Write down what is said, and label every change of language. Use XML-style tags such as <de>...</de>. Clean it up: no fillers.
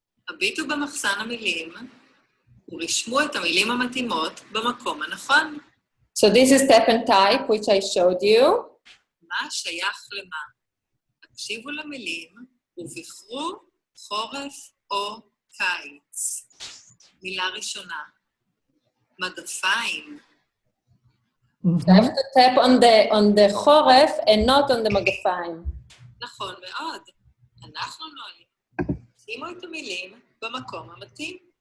<he>הביטו במחסן המילים ורשמו את המילים המתאימות במקום הנכון.</he> <en>So this is step and type, which I showed you.</en> <he>מה שייך למה? הקשיבו למילים ובחרו חורף או קיץ. מילה ראשונה. מגפיים.</he> <en>I have to tap on the חורף and not on the מגפיים.</en> <he>נכון מאוד. אנחנו נועלים. שימו את המילים במקום המתאים.</he>